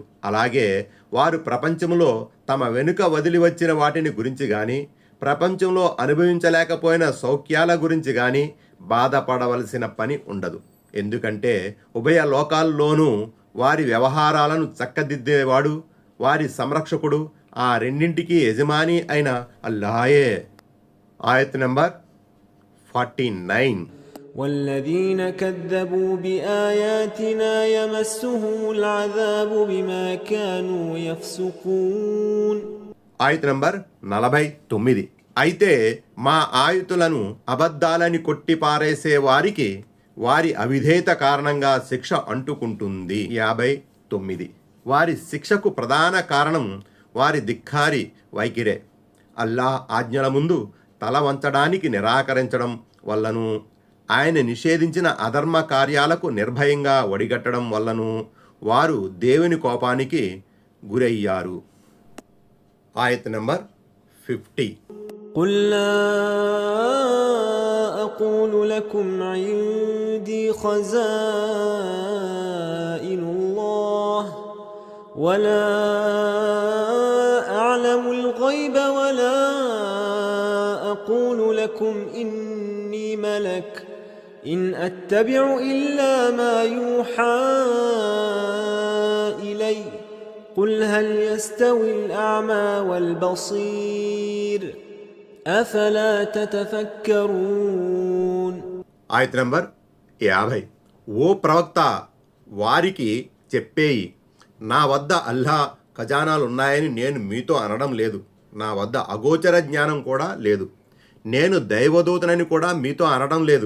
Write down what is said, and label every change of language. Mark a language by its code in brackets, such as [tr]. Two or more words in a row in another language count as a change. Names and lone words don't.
[te] అలాగే వారు ప్రపంచంలో తమ వెనుక వదిలి వచ్చిన వాటిని గురించి కానీ, ప్రపంచంలో అనుభవించలేకపోయిన సౌఖ్యాల గురించి కానీ బాధపడవలసిన పని ఉండదు. ఎందుకంటే ఉభయ లోకాల్లోనూ వారి వ్యవహారాలను చక్కదిద్దేవాడు, వారి సంరక్షకుడు, ఆ రెండింటికి యజమాని అయిన అల్లాహే. ఆయత్ నంబర్ 49. [ar] والذين كذبوا بآياتنا يمسهم العذاب بما كانوا يفسقون. [te] ఆయత నంబర్ 49. అయితే మా ఆయుతులను అబద్ధాలని కొట్టిపారేసే వారికి వారి అవిధేయత కారణంగా శిక్ష అంటుకుంటుంది. 59. వారి శిక్షకు ప్రధాన కారణం వారి ధిక్కారి వైఖరే. అల్లాహ్ ఆజ్ఞల ముందు తల వంచడానికి నిరాకరించడం వల్లను, ఆయన నిషేధించిన అధర్మ కార్యాలకు నిర్భయంగా ఒడిగట్టడం వల్లను వారు దేవుని కోపానికి గురయ్యారు. ఆయత నంబర్ 50. [ar] قل لا أقول لكم عندي خزائن الله ولا أعلم الغيب ولا أقول لكم إني ملك إن أتبع إلا ما يوحى إلي قل هل يستوي الأعمى والبصير أفلا تتفكرون. [te] ఆయత నంబర్ 50. ఓ ప్రవక్త, వారికి చెప్పేయి, నా వద్ద అల్లా ఖజానాలున్నాయని నేను మీతో అనడం లేదు. నా వద్ద అగోచర జ్ఞానం కూడా లేదు. నేను దైవదూతనని కూడా మీతో అనడం లేదు.